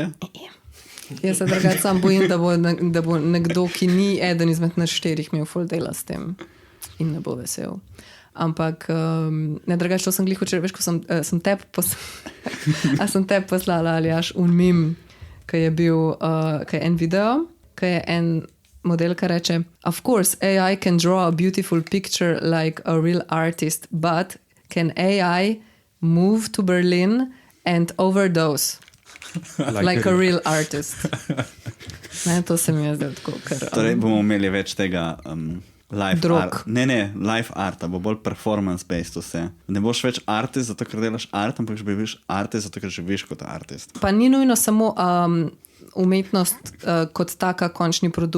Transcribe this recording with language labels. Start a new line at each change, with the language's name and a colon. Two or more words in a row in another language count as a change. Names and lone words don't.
Slovenian: Jaz se drugače sam bojim, da bo nekdo, ki ni eden izmed nas 4 imel ful dela s tem in ne bo vesel. Ampak ne, drugače, to sem glih včeraj, veš, ko sem tebi poslala, Aljaž, un mim, ki je bil, ki je en video, ki je en model, ki reče,
English: of course, AI can draw a beautiful picture like a real artist, but can AI move to Berlin and overdose like a real artist?
Slovenian: Ne, to se mi je zdaj tako, ker... Torej bomo imeli več tega
English: live art.
Slovenian: Ne,
English: live art,
Slovenian: bo bolj performance-based vse. Ne boš več artist, zato ker delaš art, ampak boš artist, zato ker živiš kot artist. Pa ni nujno samo umetnost kot taka končni produkt.